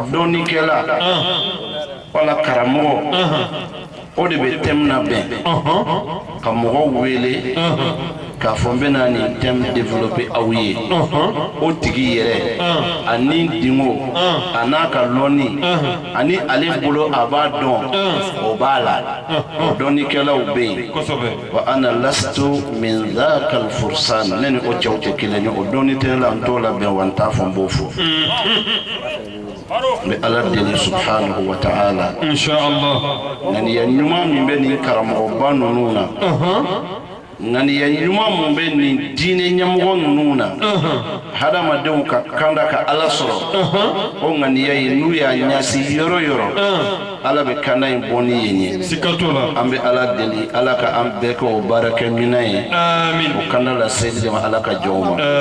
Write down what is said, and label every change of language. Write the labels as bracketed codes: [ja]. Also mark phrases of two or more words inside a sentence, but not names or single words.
[bm] dɔnnikɛla wala karamɔgɔ o de bɛ thème labɛn ka mɔgɔw wele k'a fɔ n bɛna nin thème développer aw ye o tigi yɛrɛ ani dingo a n'a ka lɔnni ani ale bolo a b'a dɔn o b'a la o dɔnnikɛlaw bɛ yen [ar] وأنا لست من ذاك الفرسان [bm] ne ni o cɛw tɛ kelen ye o dɔnni tɛ ne la n t'o labɛn wa n t'a fɔ n b'o fɔ n bɛ Ala deli [ar] سبحانه وتعالى [bm] ŋaniya ɲuman min bɛ nin karamɔgɔba ninnu na ŋaniya ɲuman min bɛ nin diinɛ ɲɛmɔgɔ ninnu na hadamadenw ka kanda ka Ala sɔrɔ o ŋaniya ye n'u y'a ɲasi yɔrɔ yɔrɔ Ala bɛ kanda in bɔ ni yen ye an bɛ Ala deli Ala ka an bɛɛ kɛ o baarakɛminɛn ye o kanda la seli de ma Ala ka jɔn ma